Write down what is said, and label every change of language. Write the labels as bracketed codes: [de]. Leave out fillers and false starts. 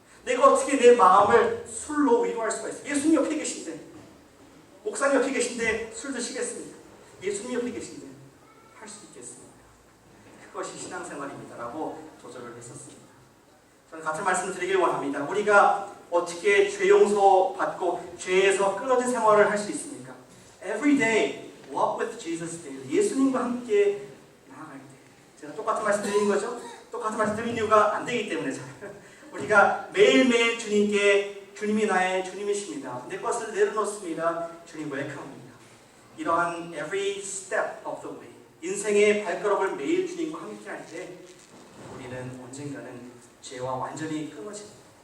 [ko] 내가 어떻게 내 마음을 술로 위로할 수가 있을까? 예수님 옆에 계신데 목사님 옆에 계신데 술 드시겠습니까? 예수님 옆에 계신데 할 수 있겠습니까? 그것이 신앙생활입니다 라고 조절을 했었습니다. 저는 같은 말씀을 드리길 원합니다. 우리가 어떻게 죄 용서 받고 죄에서 끊어진 생활을 할 수 있습니까? [en] Every day walk with Jesus daily. [ko] 예수님과 함께 나아갈 때 제가 똑같은 말씀 드리는 거죠? 똑같은 말씀 드리는 이유가 안 되기 때문에 우리가 매일매일 주님께 주님이 나의 주님이십니다. 내 것을 내려놓습니다. 주님 웰컴입니다. 이러한 [en] every step of the way [ko] 인생의 발걸음을 매일 주님과 함께 할 때 우리는 언젠가는 죄와 완전히 끊어집니다.